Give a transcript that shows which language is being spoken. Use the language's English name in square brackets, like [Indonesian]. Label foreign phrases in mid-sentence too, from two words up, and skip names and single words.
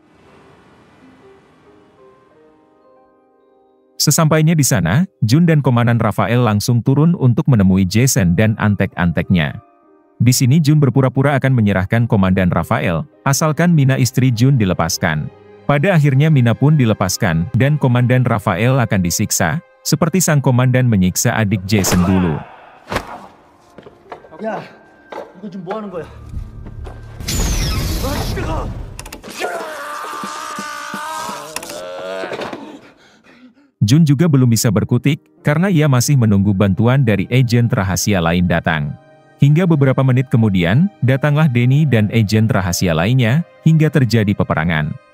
[Indonesian] Sesampainya di sana, Jun dan Komandan Rafael langsung turun untuk menemui Jason dan antek-anteknya. Di sini Jun berpura-pura akan menyerahkan Komandan Rafael, asalkan Mina istri Jun dilepaskan. Pada akhirnya Mina pun dilepaskan, dan Komandan Rafael akan disiksa, seperti sang komandan menyiksa adik Jason dulu. [Korean] 야, 이거 지금 뭐 하는 거야? [Indonesian] Jun juga belum bisa berkutik, karena ia masih menunggu bantuan dari agen rahasia lain datang. Hingga beberapa menit kemudian, datanglah Denny dan agen rahasia lainnya, hingga terjadi peperangan.